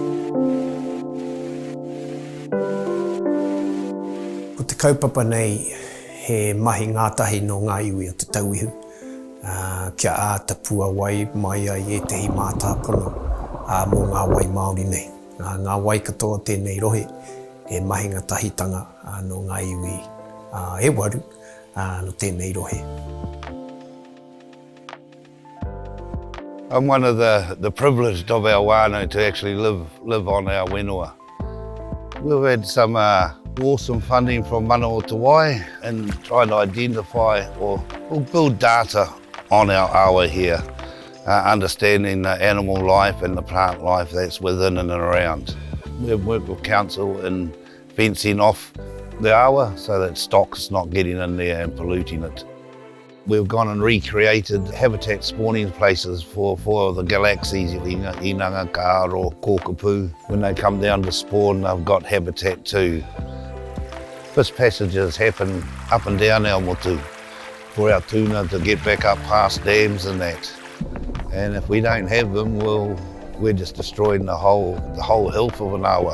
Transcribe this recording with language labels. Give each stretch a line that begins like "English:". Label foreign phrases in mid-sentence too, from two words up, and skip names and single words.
Māori: Ko te kaupapa nei he mahi ngātahi no ngā iwi o Te Tauihu. Kia ātapua wai mai ai e tehi mātāpono mō ngā wai Māori nei. Ngā wai katoa tēnei rohe e mahinga tahitanga no ngā iwi e waru no tēnei rohe.
English: I'm one of the privileged of our whānau to actually live on our whenua. We've had some awesome funding from Mana o Te Wai and trying to identify or build data on our awa here, understanding the animal life and the plant life that's within and around. We've worked with council in fencing off the awa so that stock's not getting in there and polluting it. We've gone and recreated habitat spawning places for the galaxies,
Māori: inanga, ka or kōkapu.
English: When they come down to spawn, they've got habitat too. Fish passages happen up and down our motu for our tuna to get back up past dams and that. And if we don't have them, well, we're just destroying the whole health of an awa.